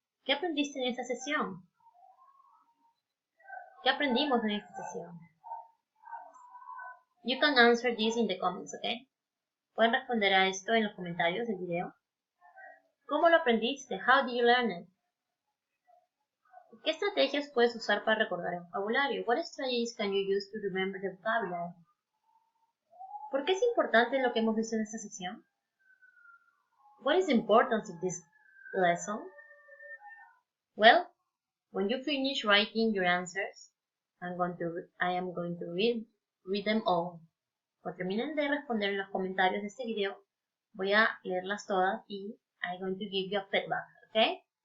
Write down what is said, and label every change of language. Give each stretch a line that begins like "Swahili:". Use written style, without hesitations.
Spanish: ¿Qué aprendiste en esta sesión? ¿Qué aprendimos en esta sesión?
English: You can answer this in the comments, okay?
Spanish: Pueden responder a esto en los comentarios del video. ¿Cómo lo aprendiste?
English: How did you learn it?
Spanish: ¿Qué estrategias puedes usar para recordar el vocabulario?
English: What strategies can you use to remember the vocabulary?
Spanish: ¿Por qué es importante lo que hemos visto en esta sesión?
English: What is the importance of this lesson? Well, when you finish writing your answers, I am going to read them all.
Spanish: Cuando terminen de responder en los comentarios de este video, voy a leerlas todas y
English: I'm going to give you a feedback, okay?